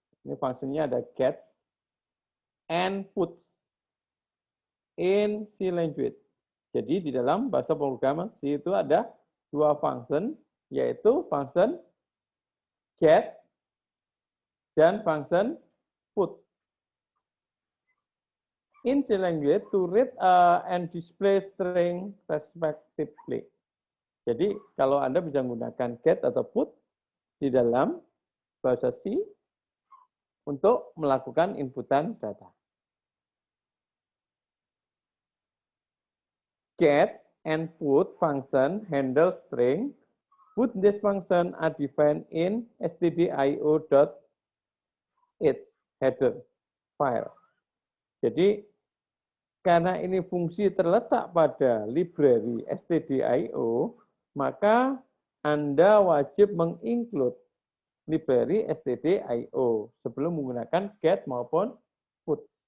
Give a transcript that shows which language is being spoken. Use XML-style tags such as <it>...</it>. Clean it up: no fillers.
<id>Ini fungsinya ada</id> <en>get and put in C language.</en> <id>Jadi di dalam bahasa pemrograman C itu ada 2 function, yaitu function get dan function put.</id> <en>In C language to read and display string respectively.</en> <id>Jadi kalau Anda bisa menggunakan get atau put di dalam bahasa C untuk melakukan inputan data.</id> <en>Get and put function handle string. Put this function are defined in stdio.its header file.</en> <id>Jadi karena ini fungsi terletak pada library stdio, maka Anda wajib menginclude library stdio sebelum menggunakan get maupun put.</id>